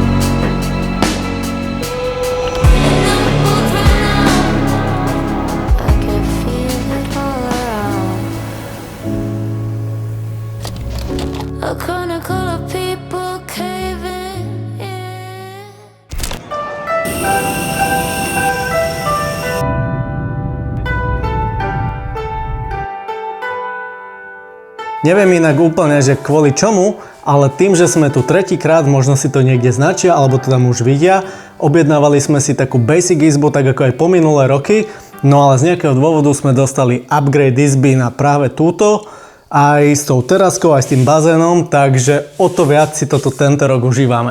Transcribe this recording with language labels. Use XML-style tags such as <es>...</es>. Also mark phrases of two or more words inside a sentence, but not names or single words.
<en>And then we both ran out. I can feel it all around. A chronicle of people caving in.</en> <sk>Neviem inak úplne, že kvôli čomu, ale tým, že sme tu tretíkrát, možno si to niekde značia, alebo to tam už vidia, objednávali sme si takú basic izbu, tak ako aj po minulé roky, no ale z nejakého dôvodu sme dostali upgrade izby na práve túto, aj s tou teraskou, aj s tým bazénom, takže o to viac si toto tento rok užívame.</sk>